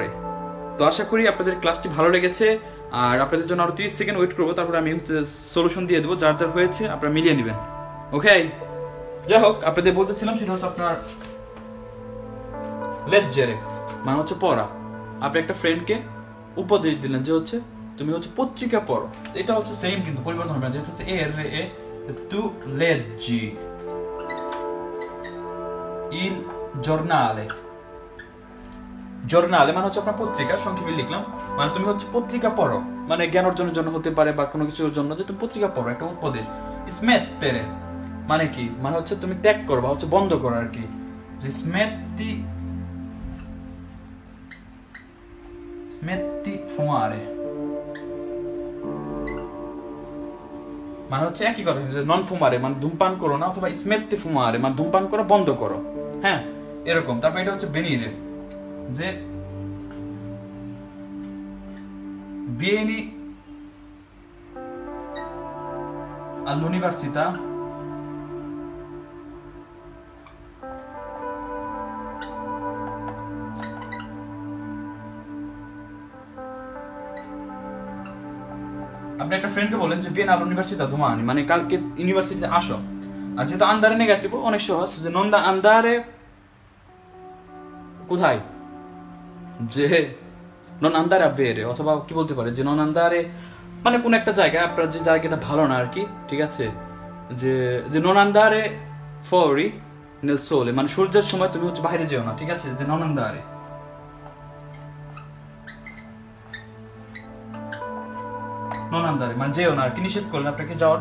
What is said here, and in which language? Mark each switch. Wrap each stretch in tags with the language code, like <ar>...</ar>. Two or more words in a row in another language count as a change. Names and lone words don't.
<bn>তো আশা করি আপনাদের ক্লাসটি ভালো লেগেছে, আর আপনাদের জন্য আরো 30 সেকেন্ড ওয়েট করবো, তারপরে আমি হচ্ছে সলিউশন দিয়ে দেবো, যার যার হয়েছে আপনারা মিলিয়ে নেবেন। ওকে, যাই হোক আপনাদের বলতেছিলাম সেটা হচ্ছে আপনার লেজ্জেরে মানে হচ্ছে পড়া। আপনি একটা ফ্রেন্ডকে উপদেশ দিলেন যে হচ্ছে তুমি হচ্ছে পত্রিকা পড়ো, এটা হচ্ছে সেম কিন্তু পরিবর্তন হবে না, যেটা হচ্ছে</bn> <it>tu leggi il giornale</it> <bn>মানে হচ্ছে আপনার পত্রিকা, সংক্ষেপে লিখলাম। মানে তুমি হচ্ছে পত্রিকা পড়ো, মানে জ্ঞান অর্জনের জন্য হতে পারে বা কোনো কিছুর জন্য, যে তুমি পত্রিকা পড়ো, একটা উপদেশ। স্মেত্তেরে মানে কি, মানে হচ্ছে তুমি ত্যাগ করো বা হচ্ছে বন্ধ করো আর কি। যে</bn> <it>smetti fumare</it> <bn>মানে হচ্ছে একই কথা, যে</bn> <it>non fumare</it> <bn>মানে ধূমপান করো না, অথবা</bn> <it>smetti fumare</it> <bn>মানে ধূমপান করা বন্ধ করো। হ্যাঁ, এরকম। তারপর এটা হচ্ছে বেনিরে, যে</bn> <it>vieni all'università</it> <bn>আপনি একটা ফ্রেন্ডকে বলেন যে</bn> <it>vieni all'università domani</it> <bn>মানে কালকে ইউনিভার্সিটিতে আসো। আর যেহেতু আন্দারে নেগেটিভ, অনেক সহজ, যে</bn> <it>non andare</it> <bn>কোথায়, যে</bn> <it>non andare a bere,</it> <bn>অথবা কি বলতে পারে যে</bn> <it>non andare</it> <bn>মানে কোন একটা জায়গায়, আপনার যে জায়গাটা ভালো না আর কি, ঠিক আছে, যে</bn> <it>non andare fuori nel sole</it> <bn>মানে সূর্যের সময় তুমি হচ্ছে বাইরে যেও না, ঠিক আছে, যে</bn> <it>non andare</it> <bn>মানে যেও না আর কি, নিষেধ করলেন আপনাকে যাওয়ার।</bn>